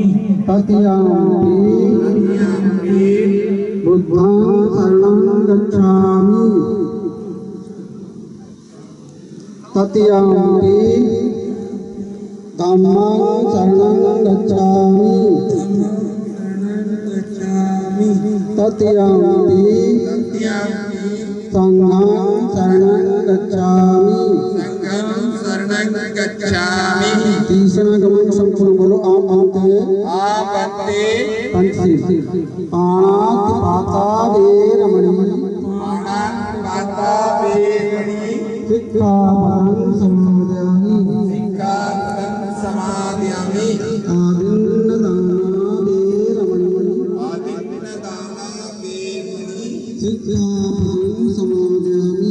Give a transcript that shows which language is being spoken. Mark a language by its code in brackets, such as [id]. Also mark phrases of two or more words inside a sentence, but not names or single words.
[pi] तृतीयम्पि बुद्धं शरणं गच्छामि तृतीयम्पि धम्मं शरणं गच्छामि तृतीयम्पि संघं शरणं गच्छामि संघं शरणं गच्छामि [hi] तीसरा गमन संपूर्ण बोलो आप बनते आपत्ति [pi] पंचशील पाणाति पाता वेरमणि पाता वेरमणि सिक्खापदं समादयामि सिक्खापदं समादयामि आदिन्नदाना वेरमणि आदिन्नदाना वेरमणि सिक्खापदं समादयामि